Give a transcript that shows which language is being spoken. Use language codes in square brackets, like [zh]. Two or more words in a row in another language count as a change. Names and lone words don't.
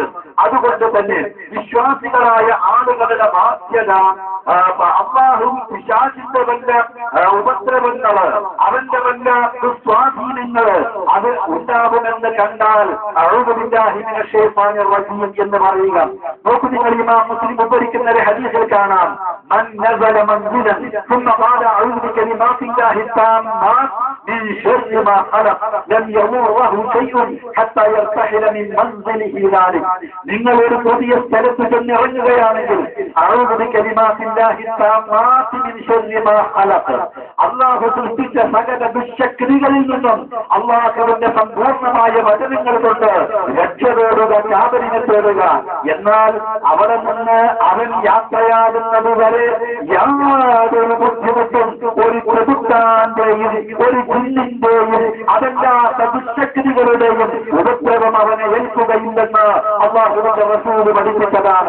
[ml] അതുകൊണ്ട് തന്നെ വിശ്വാസികളായ ആളുകളുടെ ബാധ്യത അല്ലാഹു പിശാചിന്റെ വല്ല ഉപദ്രവങ്ങള്, അവന്റെ വല്ല സ്വാധീനങ്ങള് അത് ഉണ്ടാകുമെന്ന് കണ്ടാൽ [ar] أعوذ بالله من الشيطان الرجيم [ml] എന്ന് പറയുക. നോക്കൂ, നിങ്ങൾ ഇമാം മുസ്ലിം ഉദ്ധരിക്കുന്ന ഒരു ഹദീസിൽ കാണാം [ar] من نزل منزلا ثم قال أعوذ بكلمات الله التامات من شر ما خلق لم يضره شيء حتى يرتحل من منزله ذلك. [ml] നിങ്ങൾ ഒരു പുതിയ സ്ഥലത്ത് ചെന്നിറങ്ങുകയാണെങ്കിൽ [ar] أعوذ بكلمات الله التامات من شر ما خلق, [ml] അല്ലാഹു സൃഷ്ടിച്ച സകല ദുശ്ശക്തികളിൽ നിന്നും അല്ലാഹുവിന്റെ സമ്പൂർണമായ വചനങ്ങൾ കൊണ്ട് രക്ഷ തേടുക, കാവലിനെ തേടുക. എന്നാൽ അവിടെ നിന്ന് അവൻ യാത്രയാകുന്നത് വരെ യാതൊരു ബുദ്ധിമുട്ടും ഒരു പ്രഭുത്താന്റെയും ഒരു ജിന്നിന്റെയും അതല്ലാത്ത ദുശ്ശക്തികളുടെയും ഉപദ്രവം അവനെ ഏൽക്കുകയില്ലെന്ന് അല്ലാഹുവിന്റെ റസൂൽ പഠിപ്പിച്ചതാണ്.